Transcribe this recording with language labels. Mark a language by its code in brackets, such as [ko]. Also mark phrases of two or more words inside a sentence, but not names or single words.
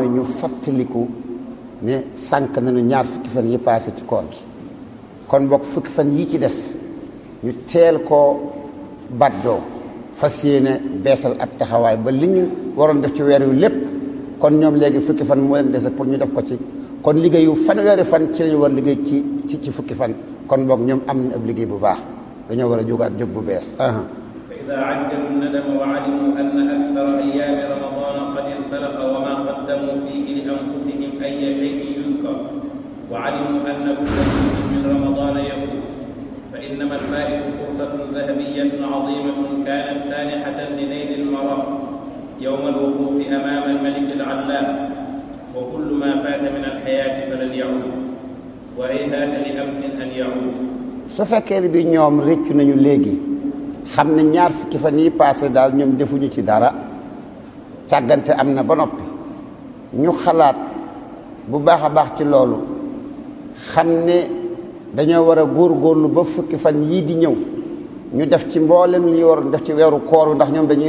[wo] ñu fàttaliku ne sànq nañu ñaar fukki fan yi passé ci koor gi kon bokk fukki fan yii ci des ñu teel koo baddoo fas yéene beesal ab taxawaay ba li ñu waroon def ci weer wi lépp kon ñoom léegi fukki fan moo leen dese pour ñu def ko ci kon liggéeyu fanweeri fan ci lañu war liggéey ci fukki fan kon boog ñoom am nañu ab liggéey bu baax dañoo war a jógaat jóg bu bees [ar] فإذا عجلوا الندم وعلموا أن أكثر أيام رمضان قد انسلخ وما قدموا فيه لأنفسهم أي شيء يذكر وعلموا أن كل جزء من رمضان يفوت فإنما الفائت فرصة ذهبية عظيمة كانت سانحة لنيل المرام يوم الوقوف أمام الملك العلام وكل ما فات من الحياة فلن يعود وهيهات لأمس أن يعود [wo] su fekkee ne bi ñoom rëccu nañu léegi xam ne ñaar fukki fan yi passé daal ñoom defuñu ci dara càggante am na ba noppi ñu xalaat bu baax a baax ci loolu xam ne dañoo war a góorgóorlu ba fukki fan yii di ñëw ñu def ci mboolem li waroon def ci weeru koor ndax ñoom dañuy